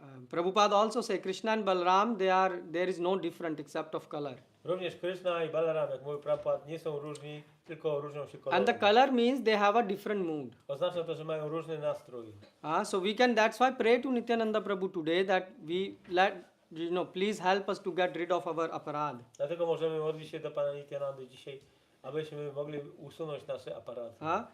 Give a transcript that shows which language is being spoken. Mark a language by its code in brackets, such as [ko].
[en] Prabhupada also say Krishna and Balaram, there is no different except of color. [pl] Również Krishna i Balaram, jak mówił Prabhupada, nie są różni, tylko różnią się kolorem. [en] And the color means they have a different mood. [pl] Oznacza to, że mają różny nastrój. [en] So we can, that's why pray to Nityananda Prabhu today that we let, please help us to get rid of our aparad. [pl] Dlatego możemy modlić się do Pana Nityanandy dzisiaj, abyśmy mogli usunąć nasze aparaty.